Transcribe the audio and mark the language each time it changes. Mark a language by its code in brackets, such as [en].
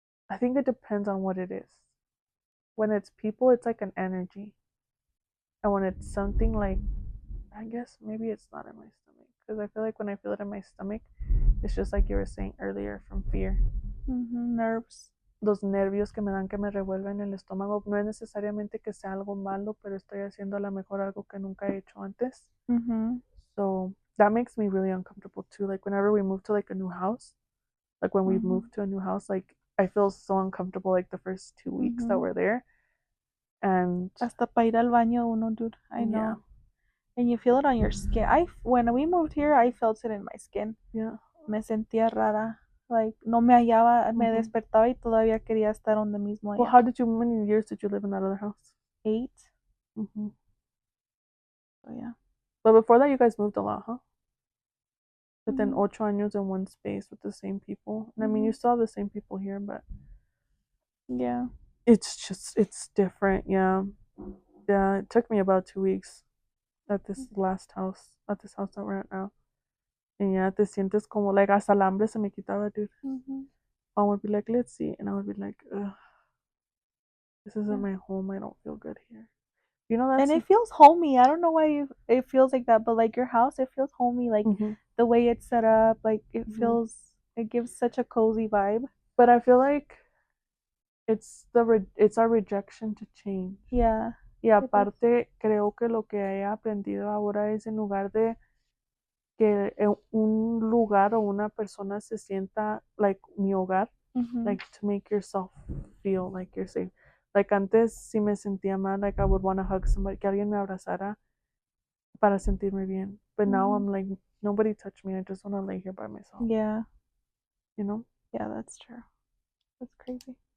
[en] I think it depends on what it is. When it's people, it's like an energy. And when it's something like, I guess maybe it's not in my stomach. Because I feel like when I feel it in my stomach, it's just like you were saying earlier from fear. Mm-hmm. Nerves. [es] Los nervios que me dan que me revuelven el estómago. No es necesariamente que sea algo malo, pero estoy haciendo a lo mejor algo que nunca he hecho antes. Mm-hmm. [en] So that makes me really uncomfortable too. Like whenever we move to like a new house, like when we Mm-hmm. moved to a new house, like I feel so uncomfortable like the first 2 weeks that Mm-hmm. we're there. And [es] Hasta para ir al baño uno, dude. [en] I yeah, know. And you feel it on your skin. When we moved here, I felt it in my skin. yeah. [es] Me sentía rara. [en] Like, [es] no me hallaba, me Mm-hmm. despertaba y todavía quería estar donde mismo [en] Well, [es] allá. [en] how many years did you live in that other house? 8. Mm-hmm. So, yeah. But before that, you guys moved a lot, huh? But then Mm-hmm. 8 años in one space with the same people. And I mean, Mm-hmm. you still have the same people here, but Yeah. it's different. Yeah. Yeah, it took me about 2 weeks at this house that we're at now. And yeah, [es] te sientes como, like, hasta el hambre se me quitaba, dude. Mm-hmm. [en] Mom would be like, let's see. And I would be like, ugh, this isn't Yeah. my home. I don't feel good here. You know, And it feels homey. I don't know why it feels like that, but like your house, it feels homey. Like Mm-hmm, the way it's set up, like it mm-hmm. gives such a cozy vibe. But I feel like it's our rejection to change. Yeah, [es] Y [en] it is. [es] aparte, creo que lo que he aprendido ahora es en lugar de que un lugar o una persona se sienta like mi hogar, Mhm. [en] like to make yourself feel like you're safe. Like antes si me sentía mal, like I would want to hug somebody, [es] que alguien me abrazara para sentirme bien. [en] But now Mhm. I'm like, nobody touch me. I just want to lay here by myself, Yeah. you know? Yeah, that's true. That's crazy.